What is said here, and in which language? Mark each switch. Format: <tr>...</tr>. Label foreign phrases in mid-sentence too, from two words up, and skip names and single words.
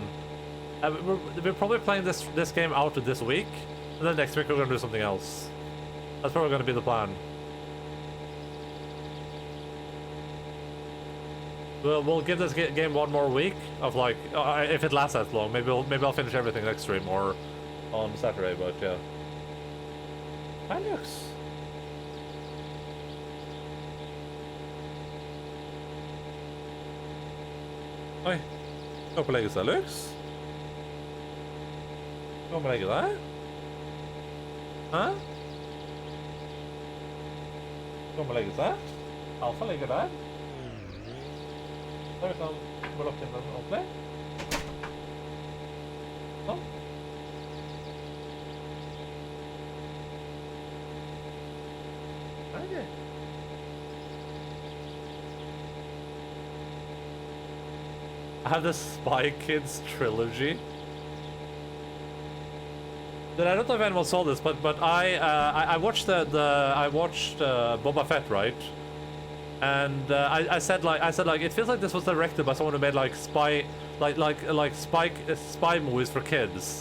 <en>we're probably playing this game out this week, and then next week we're gonna do something else. That's probably gonna be the plan. We'll give this game one more week of like, if it lasts that long, maybe I'll finish everything next stream or on Saturday, but yeah.</en> <no>Alex. Oi. Gå på legge seg, Lux. Gå på legge deg. Hæ? Gå på legge seg. Alfa ligger der. Da vi kan blokke inn den ordentlig. Sånn. Okay.</no> <en>I have the Spy Kids trilogy. Then I don't know if anyone saw this, but I watched Boba Fett, right? And I said like it feels like this was directed by someone who made like spy movies for kids.</en>